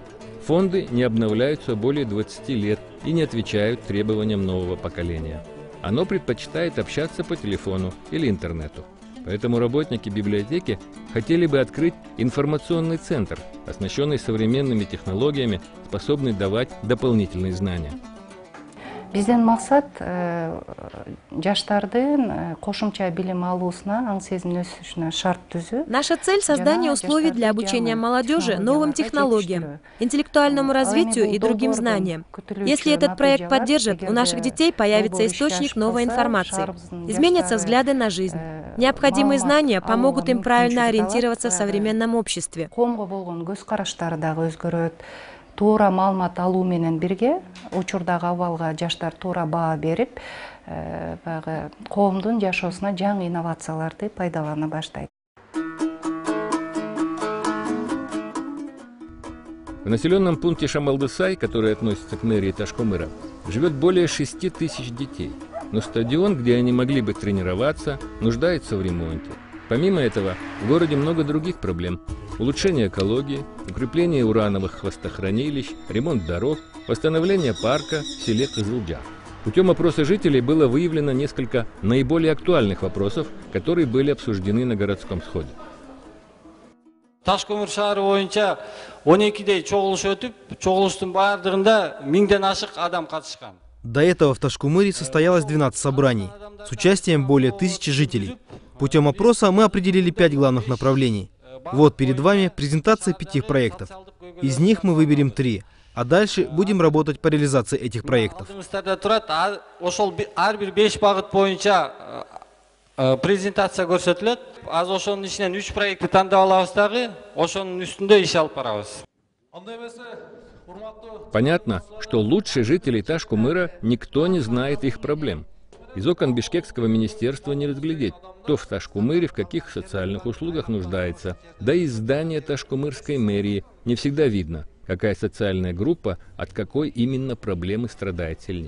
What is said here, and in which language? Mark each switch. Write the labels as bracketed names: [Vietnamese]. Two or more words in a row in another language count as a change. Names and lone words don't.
[Russian] Фонды не обновляются более 20 лет и не отвечают требованиям нового поколения. Оно предпочитает общаться по телефону или интернету. Поэтому работники библиотеки хотели бы открыть информационный центр, оснащенный современными технологиями, способный давать дополнительные знания. [Kyrgyz] Биздин максат жаштардын кошумча билим алуусуна, аң сезимин өсүшүнө шарт түзүү. [Russian] Наша цель — создание условий для обучения молодежи новым технологиям, интеллектуальному развитию и другим знаниям. Если этот проект поддержит, у наших детей появится источник новой информации, изменятся взгляды на жизнь. Необходимые знания помогут им правильно ориентироваться в современном обществе. [Kyrgyz] Туура маалымат алуу менен бирге учурдагы абалга жаштар туура баа берип, баягы коомдун жашоосуна жаңы инновацияларды пайдалана баштайт. [Russian] В населенном пункте Шамалдысай, который относится к мэрии Таш-Комыра, живет более 6 тысяч детей. Но стадион, где они могли бы тренироваться, нуждается в ремонте. Помимо этого, в городе много других проблем. Улучшение экологии, укрепление урановых хвостохранилищ, ремонт дорог, восстановление парка в селе Кызылджар. Путем опроса жителей было выявлено несколько наиболее актуальных вопросов, которые были обсуждены на городском сходе. [Kyrgyz] Таш-Комыр шаары боюнча 12 чогулуш өтүп, чогулуштун баардыгында 1000ден ашык адам катышкан. [Russian] До этого в Таш-Комыре состоялось 12 собраний с участием более 1000 жителей. Путем опроса мы определили 5 главных направлений. Вот перед вами презентация 5 проектов. Из них мы выберем 3, а дальше будем работать по реализации этих проектов. [Kyrgyz] Презентация көрсөтүлөт. Аз ошонун ичинен 3 проектти тандап алабыз дагы, ошонун үстүндө иш алып барабыз. [Russian] Понятно, что лучше жителей Таш-Комыра никто не знает их проблем. Из окон Бишкекского министерства не разглядеть, кто в Таш-Комыре в каких социальных услугах нуждается. Да и из здания Таш-Комырской мэрии не всегда видно, какая социальная группа от какой именно проблемы страдает сильнее.